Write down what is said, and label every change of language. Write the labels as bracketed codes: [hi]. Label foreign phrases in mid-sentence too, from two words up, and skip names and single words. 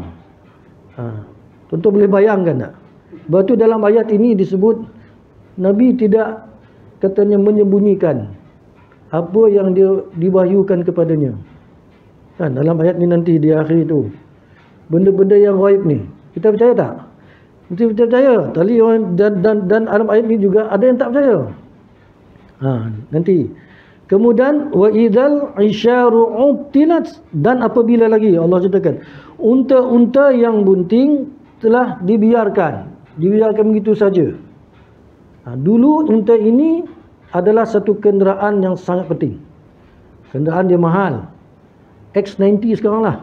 [ms] Tuan-tuan boleh bayangkan tak? Sebab tu dalam ayat ini disebut Nabi tidak katanya menyembunyikan apa yang dia diwahyukan kepadanya. Kan dalam ayat ni nanti di akhir itu, benda-benda yang ghaib ni kita percaya tak? Mesti percaya. Tadi dan dalam ayat ini juga ada yang tak percaya. Nanti. Kemudian [ar] وإذا العشار عطلت, [ms] dan apabila lagi Allah ceritakan unta-unta yang bunting telah dibiarkan begitu saja. Dulu unta ini adalah satu kenderaan yang sangat penting. Kenderaan dia mahal. X90 sekarang lah.